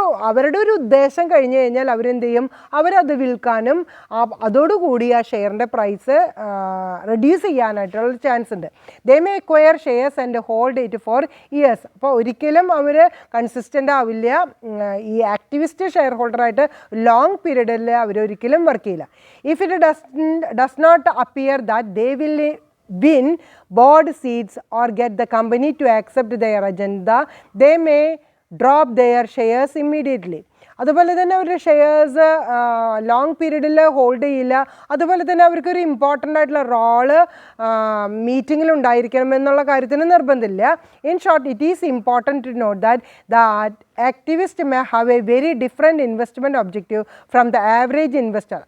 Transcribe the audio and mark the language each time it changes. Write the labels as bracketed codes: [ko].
[ml] അവരുടെ ഒരു ഉദ്ദേശം കഴിഞ്ഞ് കഴിഞ്ഞാൽ അവരെന്ത് ചെയ്യും, അവരത് വിൽക്കാനും അതോടുകൂടി ആ ഷെയറിൻ്റെ പ്രൈസ് റെഡ്യൂസ് ചെയ്യാനായിട്ടുള്ള ചാൻസ് ഉണ്ട്. [en] They may acquire shares and hold it for years. [ml] അപ്പോൾ ഒരിക്കലും അവർ കൺസിസ്റ്റൻ്റ് ആവില്ല. ഈ ആക്ടിവിസ്റ്റ് ഷെയർ ഹോൾഡറായിട്ട് ലോങ് പീരീഡിൽ അവരൊരിക്കലും വർക്ക് ചെയ്യില്ല. [en] If it does not appear that they will win board seats or get the company to accept their agenda, they may drop their shares immediately. [ml] അതുപോലെ തന്നെ അവരുടെ ഷെയർസ് ലോങ് പീരീഡിൽ hold ചെയ്യില്ല. അതുപോലെ തന്നെ അവർക്കൊരു ഇമ്പോർട്ടൻ്റ് ആയിട്ടുള്ള റോള് മീറ്റിങ്ങിൽ ഉണ്ടായിരിക്കണം എന്നുള്ള കാര്യത്തിന് നിർബന്ധമില്ല. [en] In short, it is important to note that activist may have a very different investment objective from the average investor.